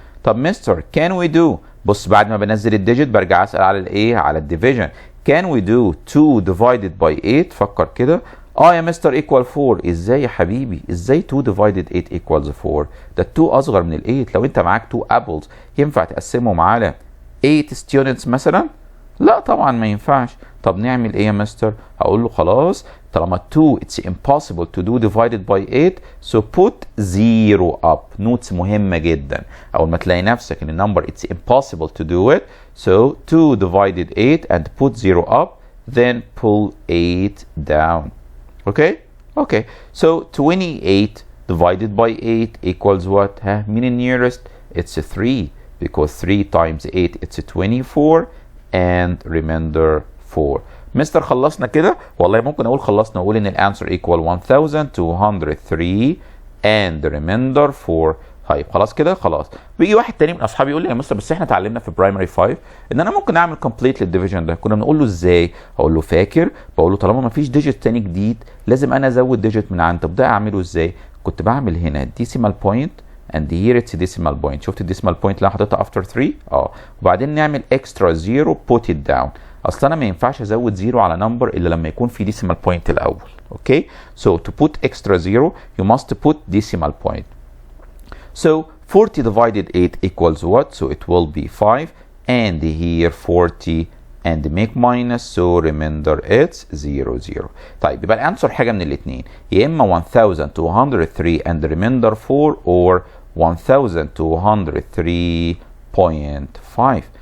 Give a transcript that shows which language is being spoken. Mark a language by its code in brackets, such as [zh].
[ar] طب مستر [en] can we do, [ar] بص بعد ما بنزل الديجيت برجع أسأل على الايه, على الديفيجن. [en] Can we do 2 divided by 8؟ فكر كده. [ar] يا مستر equal 4. ازاي يا حبيبي؟ ازاي [en] 2 divided 8 equals 4؟ [ar] ده 2 اصغر من ال 8. لو انت معاك [en] 2 apples [ar] ينفع تقسمهم على [en] 8 students [ar] مثلا؟ لا طبعا ما ينفعش. طب نعمل ايه يا مستر؟ هقول له خلاص [en] طالما 2 it's impossible to do divided by 8 so put 0 up. [ar] notes مهمة جدا. أول ما تلاقي نفسك إن [en] النمبر it's impossible to do it so 2 divided 8 and put 0 up then pull 8 down. Okay? Okay. So 28 divided by 8 equals what? [ar] ها مين ال nearest? [en] It's 3 because 3 times 8 it's 24 and remainder 4. [ar] مستر خلصنا كده؟ والله ممكن اقول خلصنا واقول ان الانسر [en] equal 1203 and the remainder 4. [ar] طيب خلاص كده خلاص. بيجي واحد تاني من اصحابي يقول لي يا مستر بس احنا اتعلمنا في برايمري 5 ان انا ممكن اعمل كومبليت للديفيجن ده. كنا بنقول له ازاي؟ اقول له فاكر؟ بقول له طالما ما فيش ديجيت تاني جديد لازم انا ازود ديجيت من عندي. طب ده اعمله ازاي؟ كنت بعمل هنا ديسيمال بوينت [en] and here it's decimal point. [ar] شفت الديسيمال بوينت اللي انا حاططها [en] after 3 [ar] وبعدين نعمل [en] extra 0 put it down. [ar] اصل انا ما ينفعش ازود 0 على نمبر الا لما يكون في decimal point الاول. [en] Okay so to put extra 0 you must put decimal point. So 40 divided 8 equals what? So it will be 5 and here 40 and make minus so remainder it's 0 0. [ar] طيب يبقى الانسر حاجه من الاثنين يا اما 1203 [en] and the remainder 4 or 1203.5.